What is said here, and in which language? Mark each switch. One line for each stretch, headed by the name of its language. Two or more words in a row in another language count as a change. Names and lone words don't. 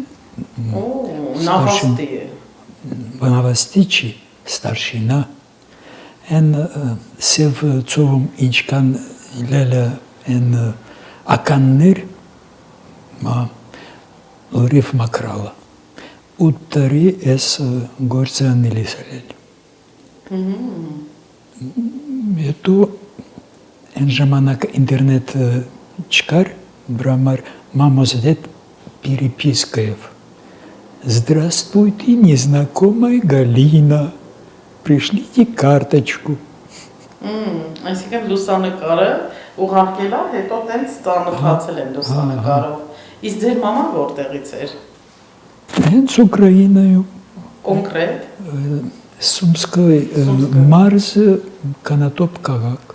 Armenian: նավաստիչի ստարշինա, են սև ծովում ինչքան լելը են ականներ լրիվ մակրալը։ 8 տարի ես գործը անելիս արել։ Հետո այն ժամանակ ինտերնետ չկար, բրամար մամոս հետ перепискայով
Russian: Здравствуйте, незнакомая Галина. Пришлите карточку.
Armenian: Այսինքն լուսանկարը ուղարկել է, հետո տենց ծանոթացել են լուսանկարով։ Իսկ ձեր մաման որտեղից էր։ Հենց Ուկրաինայում, Կոնկրետ։ Սումսկոյ մարզը Կանատոպ քաղաք։